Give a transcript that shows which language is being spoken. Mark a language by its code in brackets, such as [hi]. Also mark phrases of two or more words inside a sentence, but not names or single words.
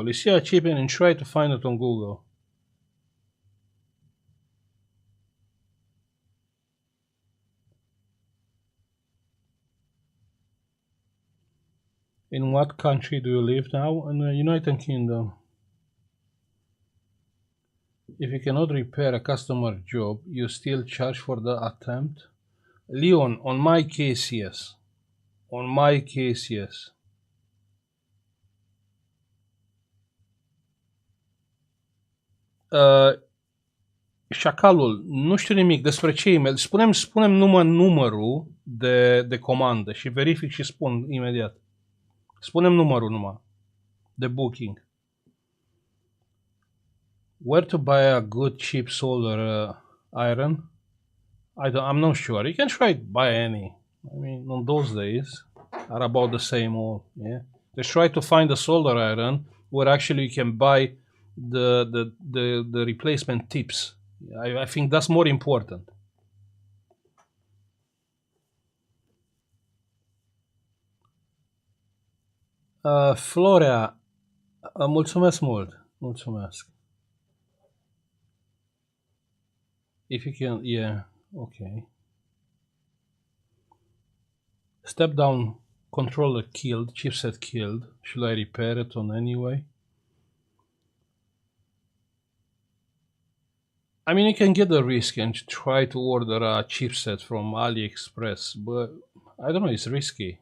[en] You see a chip and try to find it on Google. In what country do you live now? In the United Kingdom. If you cannot repair a customer job, you still charge for the attempt? Leon, on my case, yes. On my case, yes. [ro] Șacalul, nu știu nimic despre ce e-mail. Spune-mi numai numărul de comandă și verific și spun imediat. Spune-mi numărul numai de booking. [en] Where to buy a good cheap solder iron? I'm not sure. You can try to buy any. I mean, on those days are about the same all. Yeah. Just try to find a solder iron where actually you can buy the replacement tips. I think that's more important. [ro] Florea, mulțumesc mult. Mulțumesc. [en] If you can, yeah, okay. Step down controller killed, chipset killed. Should I repair it on anyway? I mean, you can get the risk and try to order a chipset from AliExpress, but I don't know, it's risky.